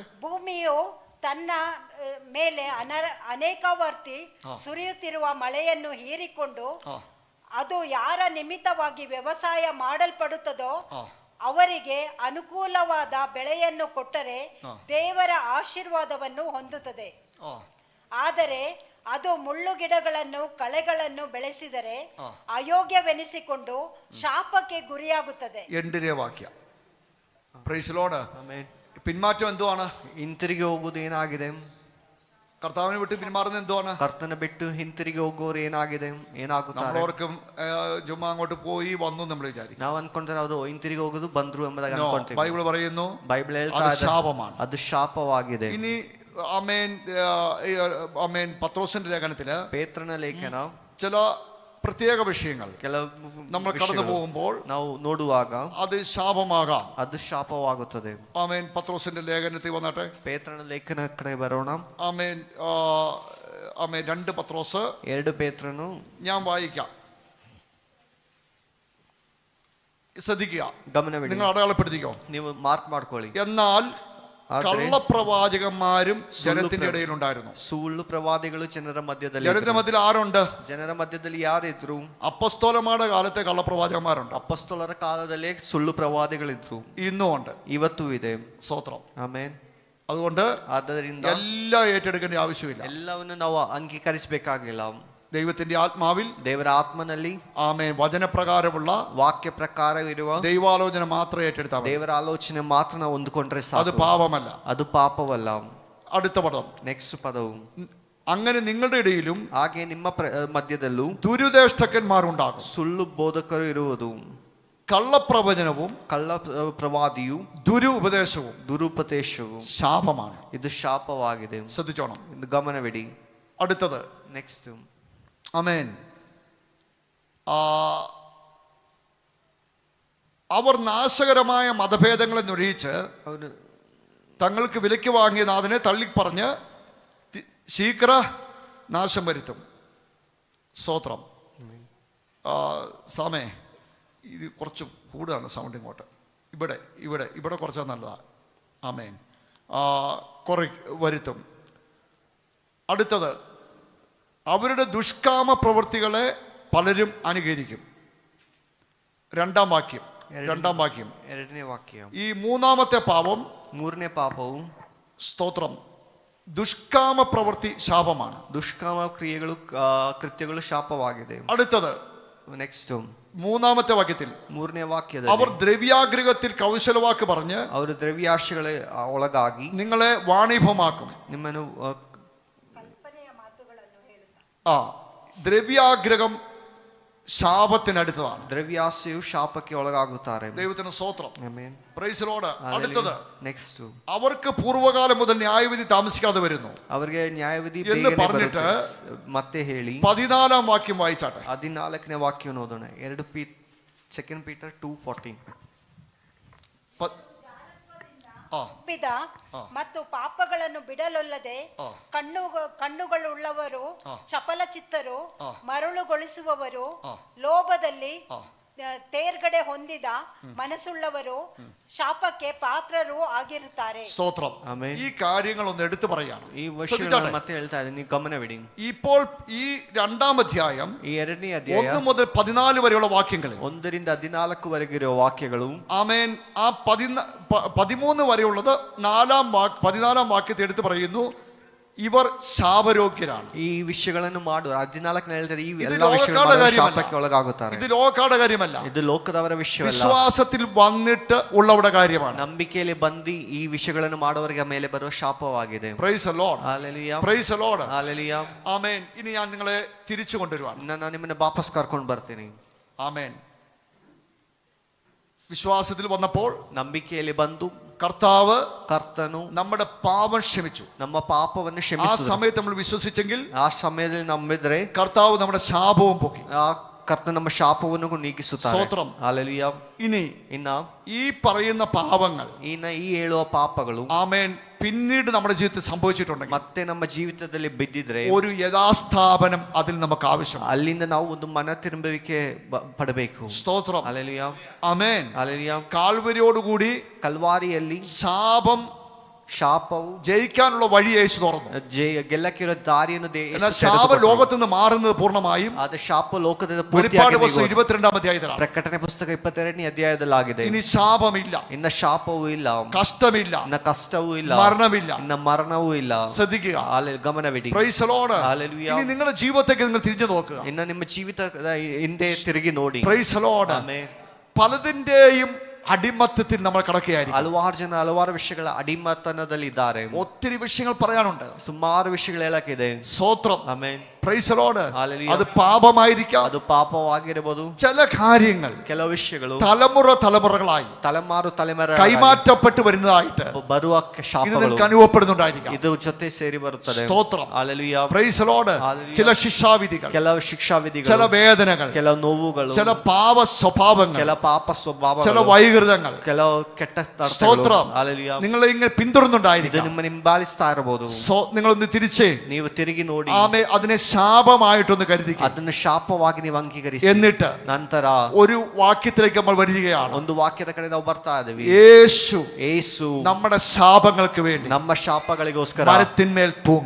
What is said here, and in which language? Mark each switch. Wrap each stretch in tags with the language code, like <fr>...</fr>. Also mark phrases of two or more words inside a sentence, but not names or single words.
<kn>ಭೂಮಿಯು ತನ್ನ ಮೇಲೆ ಅನೇಕವರ್ತಿ ಸುರಿಯುತ್ತಿರುವ ಮಳೆಯನ್ನು ಹೀರಿಕೊಂಡು ಅದು ಯಾರ ನಿಮಿತ್ತವಾಗಿ ವ್ಯವಸಾಯ ಮಾಡಲ್ಪಡುತ್ತದೋ ಅವರಿಗೆ ಅನುಕೂಲವಾದ ಬೆಳೆಯನ್ನು ಕೊಟ್ಟರೆ ದೇವರ ಆಶೀರ್ವಾದವನ್ನು ಹೊಂದುತ್ತದೆ. ಆದರೆ ಅದು ಮುಳ್ಳು ಗಿಡಗಳನ್ನು ಕಳೆಗಳನ್ನು ಬೆಳೆಸಿದರೆ ಅಯೋಗ್ಯವೆನಿಸಿಕೊಂಡು ಶಾಪಕ್ಕೆ ಗುರಿಯಾಗುತ್ತದೆ. 8ನೇ ವಾಕ್ಯ.</kn> <en>Praise the Lord.</en> <kn>ಆಮೆನ್.</kn> <ml>പിന്മാറ്റം എന്തുവാണ്?</ml> <kn>ಹಿಂತಿರುಗಿ ಹೋಗುವುದು ಏನಾಗಿದೆ?</kn> <ml>കർത്താവിനെ വിട്ട് പിന്മാറുന്നത് എന്തുവാണ്?</ml> <kn>ಕರ್ತನ ಬಿಟ್ಟು ಹಿಂತಿರುಗಿ ಹೋಗೋರು ಏನಾಗಿದೆ, ಏನಾಗುತ್ತಾರೆ?</kn> <ml>നമ്മളോർക്കും ചുമ്മാ അങ്ങോട്ട് പോയി വന്നു നമ്മൾ വിചാരിക്കും.</ml> <kn>ನಾವು ಅನ್ಕೊಂತಾರೆ ಅವರು ಹಿಂತಿರುಗಿ ಹೋಗುದು ಬಂದ್ರು ಎಂಬುದಾಗಿ ಅನ್ಕೊಂತೀವಿ.</kn> <ml>ബൈബിൾ പറയുന്നു</ml> <kn>ಬೈಬಲ್ ಹೇಳ್ತಾ</kn> <ml>അത്</ml> <kn>ಇದೆ</kn> <ml>ശാപമാണ്.</ml> <kn>ಅದು ಶಾಪವಾಗಿದೆ.</kn> <ml>ഇനി ആമേൻ പത്രോസിന്റെ ലേഖനത്തില്</ml> <kn>ಪೇತ್ರನ ಲೇಖನ</kn> <ml>ചില പ്രത്യേക വിഷയങ്ങൾ</ml> <kn>ಕೆಲವು</kn> <ml>നമ്മൾ കടന്നു പോകുമ്പോൾ</ml> <kn>ನಾವು ನೋಡುವಾಗ</kn> <ml>അത് ശാപമാകാം.</ml> <kn>ಅದು ಶಾಪವಾಗುತ್ತದೆ.</kn> <ml>ആമേൻ. പത്രോസിന്റെ ലേഖനത്തിൽ വന്നാട്ടെ.</ml> <kn>ಪೇತ್ರನ ಲೇಖನ ಕಡೆ ಬರೋಣ.</kn> <ml>ആമേൻ. 2 പത്രോസ്</ml> <kn>2 ಪೇತ್ರನು</kn> <ml>ഞാൻ വായിക്കാം. ശ്രദ്ധിക്കുക,</ml> <kn>ಗಮನವಿಡಿ,</kn> <ml>നിങ്ങൾ അടയാളപ്പെടുത്തിക്കോ.</ml> <kn>ನೀವು ಮಾರ್ಕ್ ಮಾಡ್ಕೊಳ್ಳಿ.</kn> <ml>എന്നാൽ</ml> <kn>ആದ್ರೆ</kn> <ml>കള്ളപ്രവാചകന്മാരും ജനത്തിന്റെ ഇടയിലുണ്ടായിരുന്നു.</ml> <kn>ಸುಳ್ಳು ಪ್ರವಾದಿಗಳು ಜನರ ಮಧ್ಯದಲ್ಲಿ</kn> <ml>ജനത്തിന്റെ മധ്യത്തിൽ ആരുണ്ട്?</ml> <kn>ಜನರ ಮಧ್ಯದಲ್ಲಿ ಯಾರಿದ್ರು?</kn> <ml>അപ്പസ്തോലന്മാരുടെ കാലത്തെ കള്ളപ്രവാചകന്മാരുണ്ട്,</ml> <kn>ಅಪೊಸ್ತಲರ ಕಾಲದಲ್ಲೇ ಸುಳ್ಳು ಪ್ರವಾದಿಗಳಿದ್ರು,</kn> <ml>ഇന്നും ഉണ്ട്.</ml> <kn>ಇವತ್ತೂ ಇದೆ.</kn> <ml>സ്തോത്രം.</ml> <kn>ಆಮೇನ್.</kn> <ml>അതുകൊണ്ട്</ml> <kn>ಆದ್ದರಿಂದ</kn> <ml>എല്ലാം ഏറ്റെടുക്കേണ്ട ആവശ്യമില്ല.</ml> <kn>ಎಲ್ಲವನ್ನು ನಾವು ಅಂಗೀಕರಿಸಬೇಕಾಗಿಲ್ಲ.</kn> <ml>ദൈവത്തിന്റെ ആത്മാവിൽ,</ml> <kn>ದೇವರ ಆತ್ಮನಲ್ಲಿ,</kn> <ml>ആമേൻ, വചനപ്രകാരമുള്ള</ml> <kn>ವಾಕ್ಯ ಪ್ರಕಾರ ಇರುವ</kn> <ml>ദൈവാലോചന മാത്രം ഏറ്റെടുത്താൽ മതി.</ml> <kn>ದೇವರ ಆಲೋಚನೆ ಮಾತ್ರ ನಾವು ಹೊಂದಿಕೊಂಡ್ರೆ</kn> <ml>അത്</ml> <kn>ಸಾಕು.</kn> <ml>പാപമല്ല.</ml> <kn>ಅದು ಪಾಪವಲ್ಲ.</kn> <ml>അടുത്ത പദം,</ml> <kn>ನೆಕ್ಸ್ಟ್ ಪದವು,</kn> <ml>അങ്ങനെ നിങ്ങളുടെ ഇടയിലും</ml> <kn>ಹಾಗೆ ನಿಮ್ಮ ಮಧ್ಯದಲ್ಲೂ</kn> <ml>ദുരുദേഷ്ടക്കന്മാരുണ്ടാകും.</ml> <kn>ಸುಳ್ಳು ಬೋಧಕರು ಇರುವುದು,</kn> <ml>കള്ളപ്രവചനവും</ml> <kn>ಕಳ್ಳ ಪ್ರವಾದಿಯು,</kn> <ml>ദുരുപദേശവും</ml> <kn>ದುರುಪದೇಶವು</kn> <ml>ശാപമാണ്.</ml> <kn>ಇದು ಶಾಪವಾಗಿದೆ.</kn> <ml>ശ്രദ്ധിച്ചോണം.</ml> <kn>ಇದು ಗಮನವಿಡಿ.</kn> <ml>അടുത്തത്,</ml> <kn>ನೆಕ್ಸ್ಟ್,</kn> <ml>ആമേൻ, അവർ നാശകരമായ മതഭേദങ്ങളെ നുരയിച്ച്</ml> <kn>ಅವನು</kn> <ml>തങ്ങൾക്ക് വിലയ്ക്ക് വാങ്ങിയ നാഥനെ തള്ളിപ്പറഞ്ഞ് ശീഘ്ര നാശം വരുത്തും. സ്തോത്രം. സാമേ, ഇത് കുറച്ച് കൂടുതലാണ് സൗണ്ട് ഇങ്ങോട്ട്. ഇവിടെ ഇവിടെ ഇവിടെ കുറച്ചാൽ നല്ലതാണ്. ആമേൻ. വരുത്തും. അടുത്തത്, അവരുടെ ദുഷ്കാമ പ്രവൃത്തികളെ പലരും അനുകരിക്കും. രണ്ടാം വാക്യം.</ml> <kn>ಎರಡನೇ ವಾಕ್ಯ.</kn> <ml>ഈ മൂന്നാമത്തെ പാപം,</ml> <kn>ಮೂರನೇ ಪಾಪವು,</kn> <ml>സ്തോത്രം, ദുഷ്കാമ പ്രവൃത്തി ശാപമാണ്.</ml> <kn>ದುಷ್ಕಾಮ ಕ್ರಿಯೆಗಳು ಕೃತ್ಯಗಳು ಶಾಪವಾಗಿದೆ.</kn> <ml>അടുത്തത്,</ml> <kn>ನೆಕ್ಸ್ಟ್,</kn> <ml>മൂന്നാമത്തെ വാക്യത്തിൽ,</ml> <kn>ಮೂರನೇ</kn> <ml>അവർ</ml> <kn>ವಾಕ್ಯದಲ್ಲಿ</kn> <ml>ദ്രവ്യാഗ്രഹത്തിൽ കൗശലവാക്ക് പറഞ്ഞ്</ml> <kn>ಅವರು ದ್ರವ್ಯಾಶೆಗಳ ಒಳಗಾಗಿ</kn> <ml>നിങ്ങളെ വാണിഭമാക്കും.</ml> <kn>ನಿಮ್ಮನ್ನು</kn> <ml>ദ്രവ്യാഗ്രഹം ശാപത്തിനടുത്തതാണ്.</ml> <kn>ದ್ರವ್ಯಾಸೆಯು ಶಾಪಕ್ಕೆ ಒಳಗಾಗುತ್ತಾರೆ.</kn> <ml>ദൈവത്തിന് സ്തോത്രം.</ml> <kn>ಆಮೆನ್.</kn> <en>Praise Lord. അടുത്തത്,</en> <kn>ನೆಕ್ಸ್ಟ್,</kn> <ml>അവർക്ക് പൂർവ്വകാലം മുതൽ ന്യായവിധി താമസിക്കാതെ വരുന്നു</ml> <kn>ಅವರಿಗೆ ನ್ಯಾಯವಿಧಿ</kn> <ml>എന്ന്</ml> <kn>ಬೇಗನೆ</kn> <ml>പറഞ്ഞിട്ട്</ml> <kn>ಬರುತ್ತೆ ಮತ್ತೆ ಹೇಳಿ</kn> <ml>14 വാക്യം വായിച്ചാട്ടെ.</ml> <kn>14ನೇ ವಾಕ್ಯವನ್ನು ಓದೋಣ. 2 ಪೀಟರ್ 2:14. ತಪ್ಪಿದ ಮತ್ತು ಪಾಪಗಳನ್ನು ಬಿಡಲೊಲ್ಲದೆ ಕಣ್ಣುಗಳುಳ್ಳವರು, ಚಪಲ ಚಿತ್ತರು, ಮರಳುಗೊಳಿಸುವವರು, ಲೋಭದಲ್ಲಿ ತೇರ್ಗಡೆ ಹೊಂದಿದ ಮನಸ್ಸುಳ್ಳವರು ಶಾಪಕ್ಕೆ ಪಾತ್ರರು ಆಗಿರುತ್ತಾರೆ.</kn> <ml>സ്തോത്രം. ഈ കാര്യങ്ങൾ ഒന്ന് എടുത്തു പറയാണ്.</ml> <kn>ಈ ವಿಷಯಗಳನ್ನು ಮತ್ತೆ ಹೇಳ್ತಾ ಇದ್ದೀನಿ, ನೀವು ಗಮನವಿಡಿ.</kn> <ml>ഇപ്പോൾ ഈ 2ാം അധ്യായം</ml> <kn>ಈ 2ನೇ ಅಧ್ಯಾಯ</kn> <ml>1 മുതൽ 14 വരെയുള്ള വാക്യങ്ങളിൽ</ml> <kn>1 ರಿಂದ 14 ವರೆಗಿರುವ ವಾಕ್ಯಗಳು,</kn> <ml>ആമേൻ, ആ 13 വരെയുള്ളത് 14ാം വാക്യത്തെ എടുത്ത് പറയുന്നു, ഇവർ ശാപരോഗ്യരാണ്.</ml> <kn>ಈ ವಿಷಯಗಳನ್ನು ಮಾಡುವ 14ನೇ ಹೇಳ್ತಾರೆ, ಈ</kn> <ml>ഇത്</ml> <kn>ಎಲ್ಲ ವಿಷಯಗಳು</kn> <ml>ലോകക്കാരുടെ</ml> <kn>ಶಾಪಕ್ಕೆ ಒಳಗಾಗುತ್ತಾರೆ.</kn> <ml>ഇത് ലോകക്കാരുടെ കാര്യമല്ല,</ml> <kn>ಇದು ಲೋಕದವರ ವಿಷಯವಲ್ಲ,</kn> <ml>വിശ്വാസത്തിൽ വന്നിട്ട് ഉള്ളവരുടെ കാര്യമാണ്.</ml> <kn>ನಂಬಿಕೆಯಲ್ಲಿ ಬಂದು ಈ ವಿಷಯಗಳನ್ನು ಮಾಡುವವರಿಗೆ ಮೇಲೆ ಬರುವ ಶಾಪವಾಗಿದೆ.</kn> <en>Praise the Lord.</en> <kn>ಹಲ್ಲೆಲೂಯಾ,</kn> <en>Praise the Lord.</en> <kn>ಹಲ್ಲೆಲೂಯಾ.</kn> <ml>ആമേൻ. ഇനി ഞാൻ നിങ്ങളെ തിരിച്ചു കൊണ്ടുവരുവാണ്.</ml> <kn>ನಾನು ನಿಮ್ಮನ್ನ ವಾಪಸ್ ಕರ್ಕೊಂಡು ಬರ್ತೀನಿ.</kn> <ml>ആമേൻ. വിശ്വാസത്തിൽ വന്നപ്പോൾ</ml> <kn>ನಂಬಿಕೆಯಲ್ಲಿ ಬಂದು</kn> <ml>കർത്താവ് നമ്മുടെ പാപം ക്ഷമിച്ചു.</ml> <kn>ನಮ್ಮ ಪಾಪವನ್ನು</kn> <ml>ആ</ml> <kn>ಕ್ಷಮಿಸಿದರು.</kn> <ml>സമയത്ത് നമ്മൾ വിശ്വസിച്ചെങ്കിൽ</ml> <kn>ಆ ಸಮಯದಲ್ಲಿ ನಂಬಿದ್ರೆ</kn> <ml>കർത്താവ് നമ്മുടെ ശാപവും പൊക്കി.</ml> <kn>ಆ ಕರ್ತನು ನಮ್ಮ ಶಾಪವನ್ನು ನೀಗಿಸುತ್ತಾನೆ.</kn> <ml>ಸ್ತೋತ್രം.</ml> <kn>ಹಲ್ಲೆಲೂಯಾ.</kn> <ml>ഇനി ഈ പറയുന്ന പാപങ്ങൾ,</ml> <kn>ಈ ಹೇಳುವ ಪಾಪಗಳು,</kn> <ml>ആമേൻ, പിന്നീട് നമ്മുടെ ജീവിതത്തിൽ സംഭവിച്ചിട്ടുണ്ടെങ്കിൽ</ml> <kn>ಮತ್ತೆ ನಮ್ಮ ಜೀವಿತದಲ್ಲಿ ಬಿದ್ದಿದ್ರೆ</kn> <ml>ഒരു യഥാസ്ഥാപനം അതിൽ നമുക്ക് ആവശ്യമാണ്.</ml> <kn>ಅಲ್ಲಿಂದ ನಾವು ಒಂದು ಮನ ತಿರುಗುವಿಕೆ ಪಡಬೇಕು.</kn> <ml>സ്തോത്രം.</ml> <kn>ಹಲ್ಲೆಲೂಯಾ,</kn> <ml>ആമേൻ.</ml> <kn>ಹಲ್ಲೆಲೂಯಾ.</kn> <ml>കാൽവരിയോടുകൂടി</ml> <kn>ಕಲ್ವಾರಿಯಲ್ಲಿ ಶಾಪವು</kn> <ml>ജയിക്കാനുള്ള വഴി യേശു തുറന്നു.</ml> <kn>ಗೆಲ್ಲಕ್ಕಿರೋ ದಾರಿಯನ್ನು</kn> <ml>എന്നാൽ ശാപ ലോകത്ത് നിന്ന് മാറുന്നത് പൂർണ്ണമായും</ml> <kn>ಆದ ಶಾಪ ಲೋಕದಿಂದ</kn> <ml>വെളിപ്പാട് പുസ്തകം 22ാം അധ്യായത്തിലാണ്.</ml> <kn>ಪ್ರಕಟಣೆ ಪುಸ್ತಕ 22ನೇ ಅಧ್ಯಾಯದಲ್ಲಾಗಿದೆ.</kn> <ml>ഇനി ശാപമില്ല,</ml> <kn>ಇನ್ನ ಶಾಪವೂ ಇಲ್ಲ,</kn> <ml>കഷ്ടമില്ല,</ml> <kn>ಇನ್ನ ಕಷ್ಟವೂ ಇಲ್ಲ,</kn> <ml>മരണമില്ല.</ml> <kn>ಇನ್ನ ಮರಣವೂ ಇಲ್ಲ.</kn> <ml>ശ്രദ്ധിക്കുക.</ml> <kn>ಗಮನವಿಡಿ.</kn> <en>Praise the Lord.</en> <ml>ഹല്ലേലൂയ. ഇനി നിങ്ങളുടെ ജീവിതത്തേക്ക് നിങ്ങൾ തിരിഞ്ഞു നോക്കുക.</ml> <kn>ಇನ್ನ ನಿಮ್ಮ ಜೀವಿತದ ಹಿಂದೆ ತಿರುಗಿ ನೋಡಿ.</kn> <en>Praise the Lord.</en> <kn>ಆಮೆನ್.</kn> <ml>പലതിന്റെയും അടിമത്തത്തിൽ നമ്മൾ കിടക്കുകയായിരിക്കും.</ml> <kn>ಹಲವಾರು ಜನ ಹಲವಾರು ವಿಷಯಗಳ ಅಡಿಮತನದಲ್ಲಿದ್ದಾರೆ.</kn> <ml>ഒത്തിരി വിഷയങ്ങൾ പറയാനുണ്ട്,</ml> <kn>ಸುಮಾರು ವಿಷಯಗಳು ಹೇಳಕ್ಕಿದೆ.</kn> <ml>സ്തോത്രം.</ml> <kn>ಆಮೆನ್.</kn> <en>Praise the Lord.</en> <ml>ഹല്ലേലൂയ. അത് പാപമായിരിക്കാം,</ml> <kn>ಅದು ಪಾಪವಾಗಿರಬಹುದು.</kn> <ml>ചില കാര്യങ്ങൾ</ml> <kn>ಕೆಲವು ವಿಷಯಗಳು</kn> <ml>തലമുറകളായി</ml> <kn>ತಲೆಮಾರು ತಲೆಮಾರು</kn> <ml>കൈമാറ്റപ്പെട്ട് വരുന്നതായിട്ട്</ml> <kn>ಬರುವ</kn> <ml>ഇത്</ml> <kn>ಶಾಪಗಳು</kn> <ml>നിങ്ങൾക്ക് അനുഭവപ്പെടുന്നുണ്ടായിരിക്കാം.</ml> <kn>ಇದು ಜೊತೆ ಸೇರಿ ಬರುತ್ತದೆ.</kn> <ml>സ്തോത്രം.</ml> <kn>ಹಲ್ಲೆಲೂಯಾ.</kn> <en>Praise the Lord.</en> <ml>ഹല്ലേലൂയ. ചില ശിക്ഷാവിധികൾ,</ml> <kn>ಕೆಲವು ಶಿಕ್ಷಾವಿಧಿಗಳು,</kn> <ml>ചില വേദനകൾ,</ml> <kn>ಕೆಲವು ನೋವುಗಳು,</kn> <ml>ചില പാപ സ്വഭാവങ്ങൾ,</ml> <kn>ಕೆಲ ಪಾಪ</kn> <ml>ചില</ml> <kn>ಸ್ವಭಾವಗಳು,</kn> <ml>വൈകൃതങ്ങൾ.</ml> <kn>ಕೆಲವು ಕೆಟ್ಟ</kn> <ml>സ്തോത്രം.</ml> <kn>ಹಲ್ಲೆಲೂಯಾ.</kn> <ml>നിങ്ങളെ ഇങ്ങനെ</ml> <kn>ಇದು</kn> <ml>പിന്തുടരുന്നുണ്ടായിരിക്കും.</ml> <kn>ನಿಮ್ಮ ಹಿಂಬಾಲಿಸ್ತಾ ಇರಬಹುದು.</kn> <ml>നിങ്ങളൊന്ന് തിരിച്ചേ</ml> <kn>ನೀವು ತಿರುಗಿ ನೋಡಿ.</kn> <ml>ആമേ, അതിനെ ശാപമായിട്ടൊന്ന് കരുതിക്കുക.</ml> <kn>ಅದನ್ನು ಶಾಪವಾಗಿ ನೀವು ಅಂಗೀಕರಿಸಿ.</kn> <ml>എന്നിട്ട്</ml> <kn>ನಂತರ</kn> <ml>ഒരു വാക്യത്തിലേക്ക് നമ്മൾ വരികയാണ്.</ml> <kn>ಒಂದು ವಾಕ್ಯದ ಕಡೆ ನಾವು ಬರ್ತಾ ಇದ್ದೀವಿ.</kn> <ml>യേശു</ml> <kn>ಯೇಸು</kn> <ml>നമ്മുടെ ശാപങ്ങൾക്ക് വേണ്ടി</ml> <kn>ನಮ್ಮ ಶಾಪಗಳಿಗೋಸ್ಕರ</kn> <ml>മരത്തിന്മേൽ തൂങ്ങി.</ml>